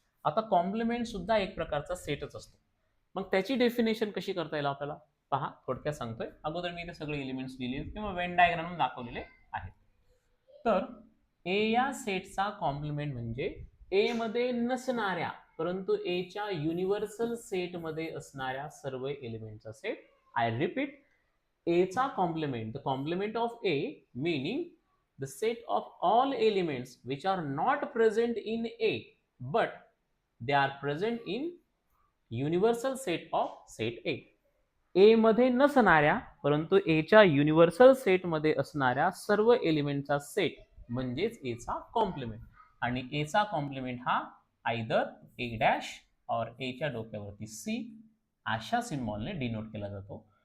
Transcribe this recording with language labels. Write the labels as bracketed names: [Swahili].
[Marathi] आता कॉम्प्लिमेंट सुद्धा एक प्रकारचा सेटच असतो. मग त्याची डेफिनेशन कशी करता येईल आपल्याला, पहा थोडक्यात सांगतोय. अगोदर मी इथे सगळे एलिमेंट्स लिहिले किंवा वेन डायग्राम दाखवलेले आहेत. तर ए या सेटचा कॉम्प्लिमेंट म्हणजे ए मध्ये नसणाऱ्या परंतु एच्या युनिव्हर्सल सेट मध्ये असणाऱ्या सर्व एलिमेंटचा सेट. [English] I repeat, एचा complement, the complement of A meaning the set of all elements which are not present in A but they are present in universal set of set A. [Marathi] ए मध्ये नसणाऱ्या परंतु एच्या universal सेटमध्ये असणाऱ्या सर्व एलिमेंटचा set म्हणजेच एचा कॉम्प्लिमेंट. आणि एचा कॉम्प्लिमेंट हा आयदर ए डॅश और एच्या डोक्यावरती सी अशा सिम्बॉलने डिनोट केला जातो.